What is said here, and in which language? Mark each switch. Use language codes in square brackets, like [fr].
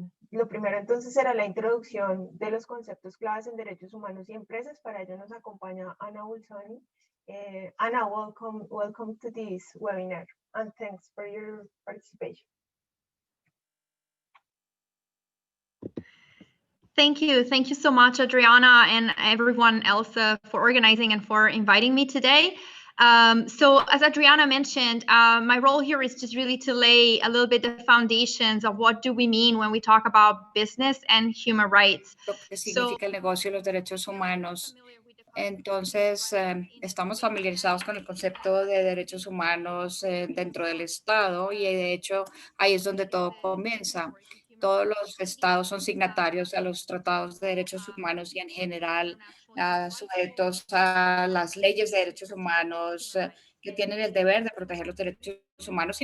[es] Lo primero entonces será la introducción de los conceptos claves en derechos humanos y empresas. Para ello nos acompaña Ana Bolzoni. [en] Ana, welcome to this webinar, and thanks for your participation. Thank you. Thank you so much, Adriana, and everyone else for organizing and for inviting me today. So as Adriana mentioned, my role here is just really to lay a little bit the foundations of what do we mean when we talk about business and human rights. [es] Lo que significa el negocio y los derechos humanos. Entonces, estamos familiarizados con el concepto de derechos humanos dentro del Estado y de hecho ahí es donde todo comienza. Todos los estados son signatarios a los tratados de derechos humanos y en general sujetos a las leyes de derechos humanos que tienen el deber de proteger los derechos humanos.